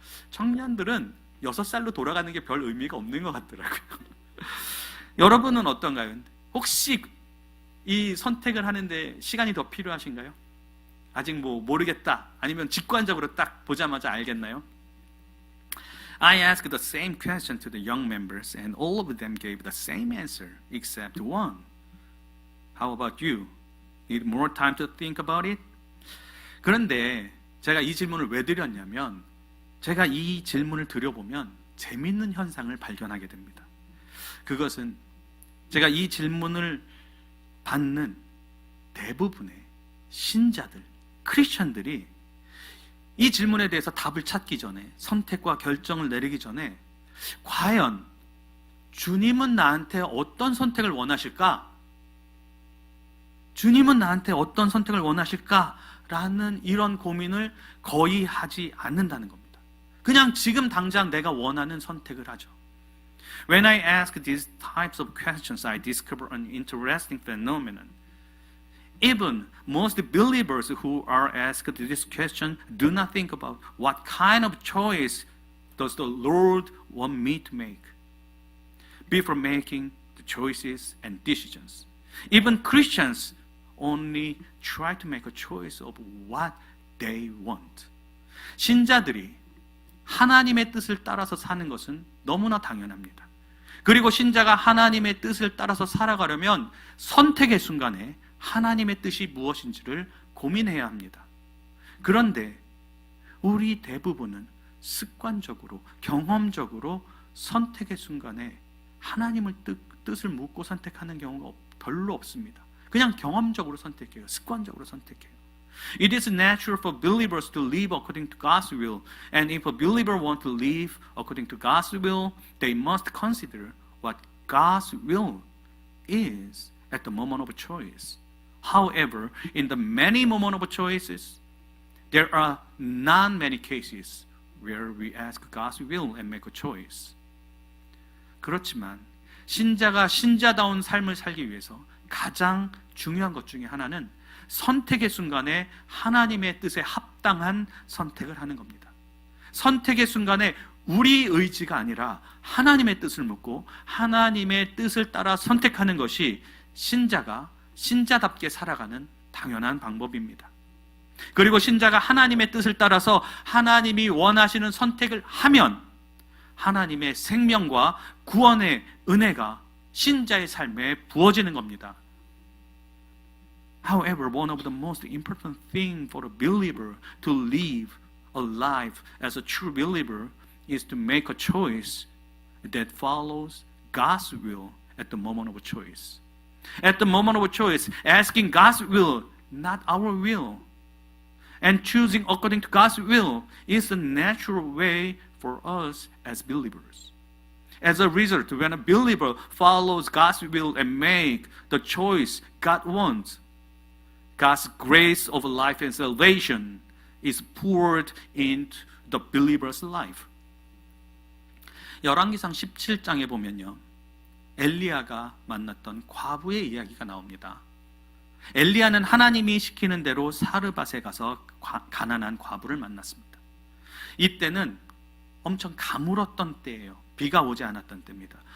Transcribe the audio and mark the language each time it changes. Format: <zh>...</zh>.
<ko>청년들은 6살로 돌아가는 게 별 의미가 없는 것 같더라고요. 여러분은 어떤가요? 혹시 이 선택을 하는데 시간이 더 필요하신가요? 아직 모르겠다, 아니면 직관적으로 딱 보자마자 알겠나요?</ko> <en>I asked the same question to the young members and all of them gave the same answer except one. How about you? Need more time to think about it?</en> <ko>그런데 제가 이 질문을 왜 드렸냐면, 제가 이 질문을 드려보면 재밌는 현상을 발견하게 됩니다. 그것은 제가 이 질문을 받는 대부분의 신자들, 크리스천들이 이 질문에 대해서 답을 찾기 전에, 선택과 결정을 내리기 전에, 과연 주님은 나한테 어떤 선택을 원하실까? 주님은 나한테 어떤 선택을 원하실까? 라는 이런 고민을 거의 하지 않는다는 겁니다. 그냥 지금 당장 내가 원하는 선택을 하죠.</ko> <en>When I ask these types of questions, I discover an interesting phenomenon. Even most believers who are asked this question do not think about what kind of choice does the Lord want me to make before making the choices and decisions. Even Christians only try to make a choice of what they want.</en> <ko>신자들이 하나님의 뜻을 따라서 사는 것은 너무나 당연합니다. 그리고 신자가 하나님의 뜻을 따라서 살아가려면 선택의 순간에 하나님의 뜻이 무엇인지를 고민해야 합니다. 그런데 우리 대부분은 습관적으로, 경험적으로 선택의 순간에 하나님의 뜻을 묻고 선택하는 경우가 별로 없습니다. 그냥 경험적으로 선택해요. 습관적으로 선택해요.</ko> <en>It is natural for believers to live according to God's will, and if a believer wants to live according to God's will, they must consider what God's will is at the moment of choice. However, in the many moments of choices, there are not many cases where we ask God's will and make a choice.</en> <ko>그렇지만 신자가 신자다운 삶을 살기 위해서 가장 중요한 것 중에 하나는 선택의 순간에 하나님의 뜻에 합당한 선택을 하는 겁니다. 선택의 순간에 우리 의지가 아니라 하나님의 뜻을 묻고 하나님의 뜻을 따라 선택하는 것이 신자가 신자답게 살아가는 당연한 방법입니다. 그리고 신자가 하나님의 뜻을 따라서 하나님이 원하시는 선택을 하면 하나님의 생명과 구원의 은혜가 신자의 삶에 부어지는 겁니다.</ko> <en>However, one of the most important things for a believer to live a life as a true believer is to make a choice that follows God's will at the moment of choice. At the moment of choice, asking God's will, not our will, and choosing according to God's will is the natural way for us as believers. As a result, when a believer follows God's will and make the choice God wants, God's grace of life and salvation is poured into the believer's life.</en> <ko>열왕기상 17장에 보면요, 엘리야가 만났던 과부의 이야기가 나옵니다. 엘리야는 하나님이 시키는 대로 사르밧에 가서 가난한 과부를 만났습니다. 이때는 엄청 가물었던 때예요. 비가 오지 않았던 때입니다.</ko>